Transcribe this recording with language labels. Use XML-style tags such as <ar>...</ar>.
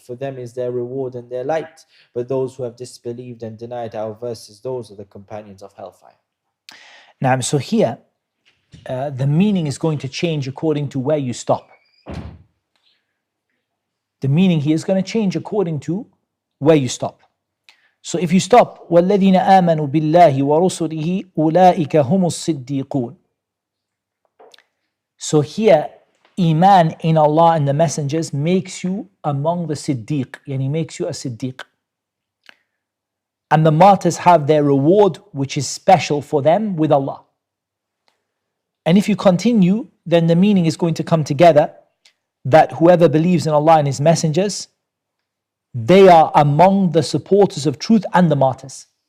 <en>For them is their reward and their light. But those who have disbelieved and denied our verses, those are the companions of hellfire. Now, so here, the meaning is going to change according to where you stop. The meaning here is going to change according to where you stop. So if you stop,</en> <ar>وَالَّذِينَ آمَنُوا بِاللَّهِ وَرُسُلِهِ أُولَٰئِكَ هُمُ الصِّدِّيقُونَ.</ar> <en>So here, Iman in Allah and the messengers makes you among the Siddiq, yani makes you a Siddiq. And the martyrs have their reward, which is special for them with Allah. And if you continue, then the meaning is going to come together that whoever believes in Allah and His messengers, they are among the supporters of truth and the martyrs.</en>